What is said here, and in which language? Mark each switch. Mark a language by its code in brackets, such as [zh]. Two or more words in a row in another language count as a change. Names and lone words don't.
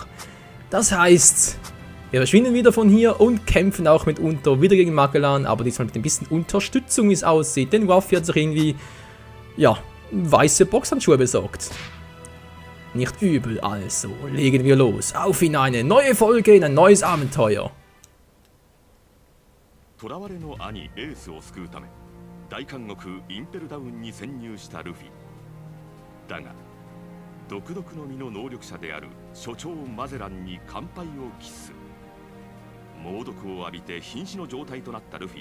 [de] Das heißt, wir verschwinden wieder von hier und kämpfen auch mitunter wieder gegen Magellan, aber diesmal mit ein bisschen Unterstützung, wie es aussieht. Denn Ruffy hat sich irgendwie, ja, weiße Boxhandschuhe besorgt. Nicht übel, also legen wir los. Auf in eine neue Folge, in ein neues Abenteuer. [ja] 囚われの兄エースを救うため大監獄インペルダウンに潜入したルフィだが独特の身の能力者である所長マゼランに完敗を喫す猛毒を浴びて瀕死の状態となったルフ